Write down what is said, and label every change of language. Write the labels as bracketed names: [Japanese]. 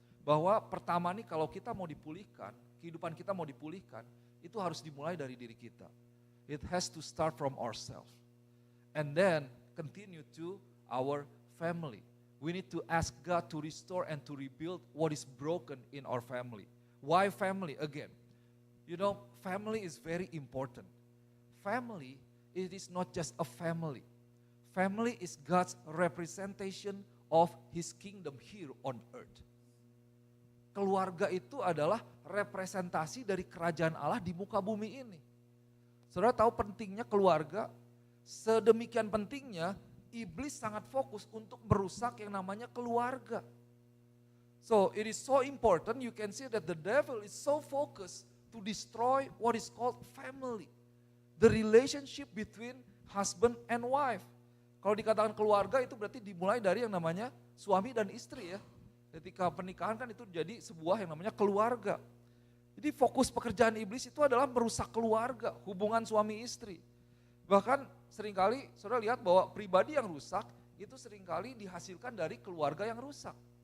[Indonesian] Bahwa pertama nih kalau kita mau dipulihkan, kehidupan kita mau dipulihkan, itu harus dimulai dari diri kita. [English] It has to start from ourselves. And then continue to our family. We need to ask God to restore and to rebuild what is broken in our family. Why family? Again, family is very important. Family, it is not just a family. Family is God's representation of His kingdom here on earth. [Indonesian] Keluarga itu adalah representasi dari kerajaan Allah di muka bumi ini. Saudara tahu pentingnya keluarga, sedemikian pentingnya iblis sangat fokus untuk merusak yang namanya keluarga. [English] So it is so important, you can see that the devil is so focused to destroy what is called family. The relationship between husband and wife. [Indonesian] Kalau dikatakan keluarga itu berarti dimulai dari yang namanya suami dan istri ya. Ketika pernikahan kan itu jadi sebuah yang namanya keluarga. Jadi fokus pekerjaan iblis itu adalah merusak keluarga, hubungan suami istri. Bahkan seringkali saudara lihat bahwa pribadi yang rusak itu seringkali dihasilkan dari keluarga yang rusak.